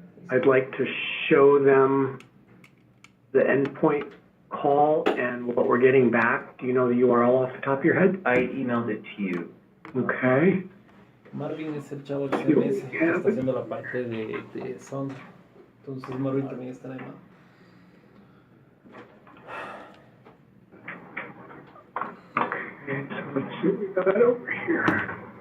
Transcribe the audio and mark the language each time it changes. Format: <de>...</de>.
<en>I'd like to show them the endpoint call and what we're getting back. Do you know the URL off the top of your head? I emailed it to you. Okay.</en> <es>Marvin es el chavo del CMS que está haciendo la parte de sound. Entonces Marvin también está ahí, ¿no?</es> <en>Okay, so let's see what we got over here.</en>